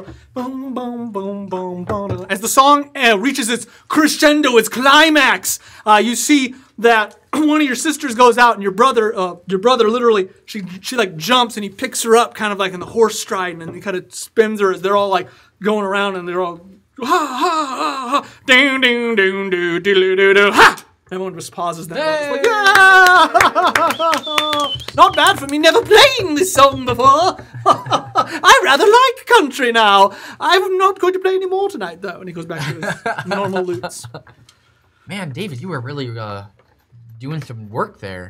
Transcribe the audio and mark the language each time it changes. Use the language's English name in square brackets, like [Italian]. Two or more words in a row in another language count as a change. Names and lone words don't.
[English] So, boom, boom, boom, boom, boom. As the song reaches its crescendo, its climax, you see that one of your sisters goes out, and your brother literally, she like jumps, and he picks her up, kind of like in the horse stride, and he kind of spins her as they're all like going around, and they're all ha ha ha ha, ding ding ding doo doo doo doo ha. Everyone just pauses that. It's like, ah! Not bad for me, never playing this song before. I rather like country now. I'm not going to play any more tonight, though. And he goes back to his normal loots. Man, David, you were really doing some work there.